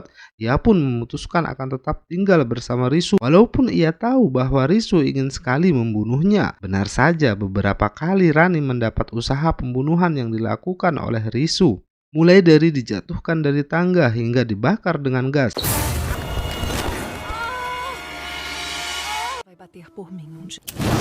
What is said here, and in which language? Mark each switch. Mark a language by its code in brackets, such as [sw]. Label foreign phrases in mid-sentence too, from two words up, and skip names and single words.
[id] Ia pun memutuskan akan tetap tinggal bersama Risu walaupun ia tahu bahwa Risu ingin sekali membunuhnya. Benar saja, beberapa kali Rani mendapat usaha pembunuhan yang dilakukan oleh Risu. Mulai dari dijatuhkan dari tangga hingga dibakar dengan gas. [pt] Bater por mim um dia.